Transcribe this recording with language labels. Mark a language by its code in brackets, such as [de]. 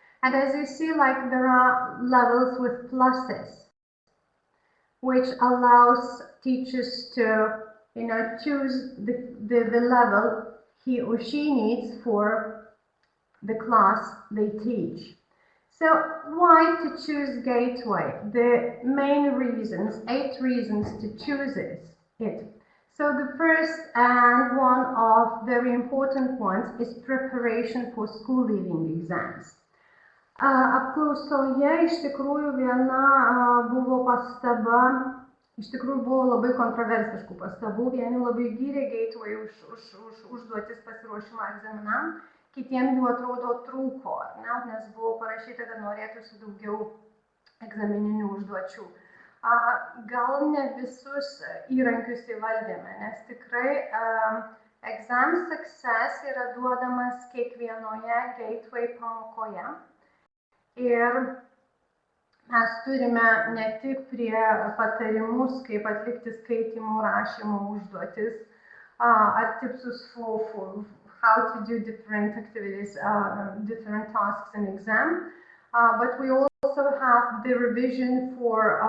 [en] And as you see, like there are levels with pluses, which allows teachers to choose the level he or she needs for the class they teach. So why to choose Gateway? The main reasons, 8 reasons to choose it. So the first and one of very important ones is preparation for school leaving exams. [lt] Apklausoje iš tikrųjų viena buvo pastaba, iš tikrųjų buvo labai kontroversiškų pastabų. Vieni labai gyrė Gateway už užduotis pasiruošimą egzaminam, kitiems jų atrodo trūko, nes buvo parašyta, kad norėtųsi daugiau egzamininių užduočių. Gal ne visus įrankius įvaldėme, nes tikrai Exam success yra duodamas kiekvienoje gateway pamokoje. Ir mes turime ne tik prie patarimus, kaip atlikti skaitimų, rašymo užduotis, ar tipsus [en] for how to do different activities, different tasks in exam, but we also have the revision for